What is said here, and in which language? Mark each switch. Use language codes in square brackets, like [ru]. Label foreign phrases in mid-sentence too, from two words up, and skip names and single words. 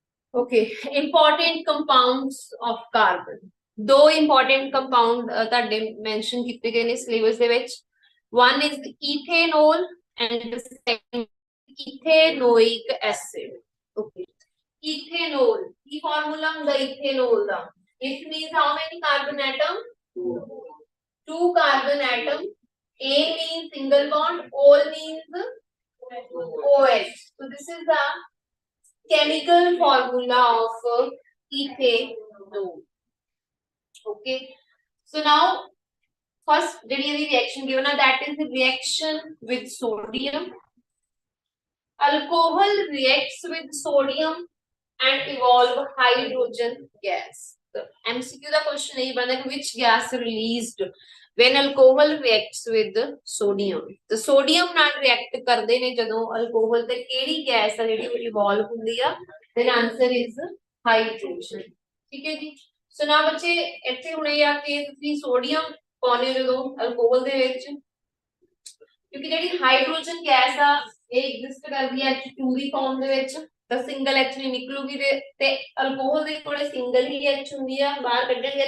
[en] Okay, important compounds of carbon. [pa] दो [en] important compound [pa] ਤੁਹਾਡੇ mention ਕੀਤੇ ਗਏ ਨੇ syllabus ਦੇ ਵਿੱਚ. [en] One is ethanol and the second ethanoic acid. Okay, ethanol. [pa] ਕੀ formula ਹੁੰਦਾ ethanol ਦਾ? [en] It means how many carbon atom? Two carbon atom. A means single bond, O means OH. So this is the chemical formula of ethanol. Okay. [pa] So now [en] first ਜਿਹੜੀ reaction given that is the reaction with sodium. Alcohol reacts with sodium and evolve hydrogen gas. The MCQ ਦਾ question [pa] ਨਹੀਂ ਬਣਦਾ ਕਿ [en] which gas released when alcohol reacts with sodium. [pa] The sodium ਨਾਲ react ਕਰਦੇ ਨੇ ਜਦੋਂ alcohol ਤੇ ਕਿਹੜੀ gas ਆ ਜਿਹੜੀ evolve ਹੁੰਦੀ ਆ? [en] Then answer is hydrogen. [pa] ਠੀਕ ਹੈ ਜੀ. ਸੋ ਨਾ ਬੱਚੇ ਇੱਥੇ ਹੁਣੇ ਆ ਕਿ ਤੁਸੀਂ ਸੋਡੀਅਮ ਪਾਉਣੇ ਜਦੋਂ alcohol ਦੇ ਵਿੱਚ, ਕਿਉਂਕਿ ਜਿਹੜੀ ਹਾਈਡਰੋਜਨ ਗੈਸ ਆ ਇਹ ਐਗਜ਼ਿਸਟ ਕਰਦੀ ਹੈ H2 ਦੀ ਫਾਰਮ ਦੇ ਵਿੱਚ, ਤਾਂ ਸਿੰਗਲ H ਨਹੀਂ ਨਿਕਲੂਗੀ ਤੇ ਅਲਕੋਹਲ ਦੇ ਕੋਲੇ ਸਿੰਗਲ ਹੀ H ਹੁੰਦੀ ਆ, ਬਾਹਰ ਕੱਢਣਗੇ।